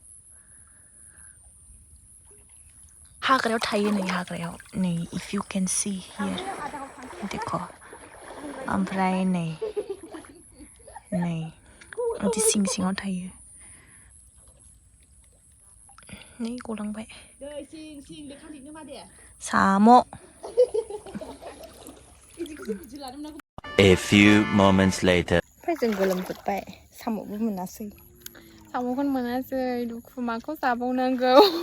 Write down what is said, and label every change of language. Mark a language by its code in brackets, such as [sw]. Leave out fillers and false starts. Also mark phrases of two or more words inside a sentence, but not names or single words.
[brx] हाग्रायाव थायो नै हाग्रायाव नै [en] if you can see here [brx] देखो ओमफ्राय नै इदि सिं सिङाव थायो नै गलांबाय साम' [en] A few moments later. [brx] ओमफ्राय जों गोलोमजोब्बाय साम'बो मोनासै साम'खौनो मोनासै दुखु माखौ जाबावनांगौ